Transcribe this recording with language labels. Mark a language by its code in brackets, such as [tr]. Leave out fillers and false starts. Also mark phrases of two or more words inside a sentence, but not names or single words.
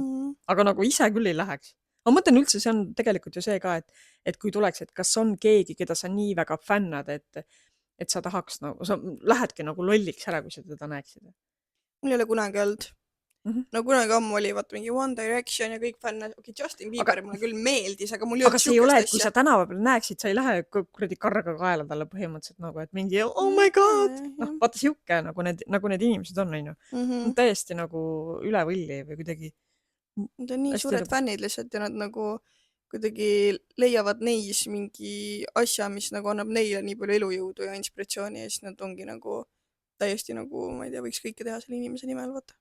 [et] Aga nagu ise küll ei läheks. Ma mõtlen üldse, see on tegelikult ju see ka, et kui tuleks, et kas on keegi, keda sa nii väga fännad, et sa tahaks, sa lähedki nagu lolliks ära, kui sa teda näeksid. Mul ei ole kunagi olnud. No kunagi ammu oli vaat mingi One Direction ja kõik fänne, Justin Bieber mulle küll meeldis, aga mul ei olnud see ei ole, et kui sa tänava peal näeksid, sa ei lähe kuradi karga kaela talle põhimõtteliselt nagu, et mingi [en] oh my god, [et] vaata siuke nagu need inimesed on, täiesti nagu üle võlli või kuidagi nad on nii suured fännid lihtsalt ja nad nagu kuidagi leiavad neis mingi asja, mis nagu annab neile nii palju elujõudu ja inspiratsiooni ja siis nad ongi nagu täiesti nagu, ma ei tea, võiks kõike teha selle inimese nimel, vaata.